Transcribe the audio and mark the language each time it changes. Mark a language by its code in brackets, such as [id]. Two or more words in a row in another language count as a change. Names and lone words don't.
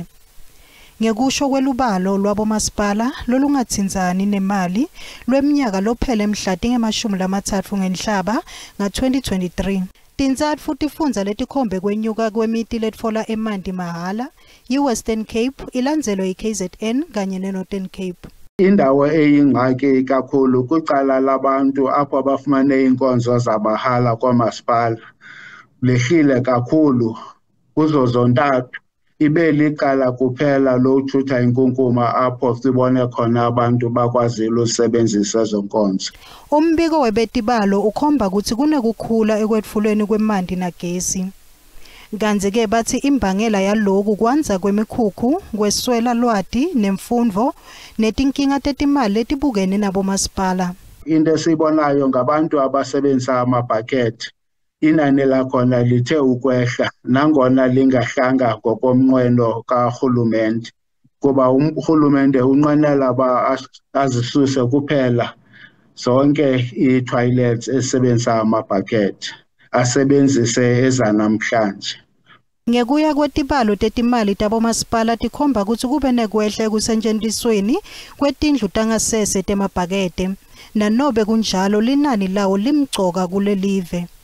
[ss] Ngekusho kwelubalo lwabomasipala lolungatsinzani nemali lweminyaka lophele mhla tingemashumi-30 ngenhlaba nga-2023. Tindzatfu tifundza letikhombe kwenyuka kwemiti letfola emanti mahala yi-Western Cape ilandzelwe yi-KZN kanye ne-Northern Cape. [xh] Indawo eyingxaki kakhulu kwicala labantu apho abafumane inkonzo zabahala kwamasipala lehlile kakhulu kuzo zontathu. Ibe licala kuphela lokuthutha inkunkuma apho sibone khona abantu bakwazile usebenzisa zonkonzo. [ss] Umbiko webetibalo ukhomba ukuthi kunekukhula ekwetfuleni kwemanti nagesi. Kanti-ke bathi imbangela yaloku kwanza kwemikhukhu, kweswela lwati nemfundvo netinkinga tetimali letibukene nabomasipala. [xh] Into esibonayo ngabantu abasebenzisa amabhakethi inani lakhona lithe ukwehla nangona lingahlanga ngokomnqweno karhulumente kuba urhulumente unqwenela azisuse kuphela zonke ii-toilets esebenzisa amabhakethi. asebenzise ezanamhlanje. [ss] Ngekuya kwetibalo tetimali tabomasipala tikhomba ukuthi kube nekwehle ekusetshenzisweni kwetindlu tangasese temabhakede nanobe kunjalo linani lawo limcoka kule live.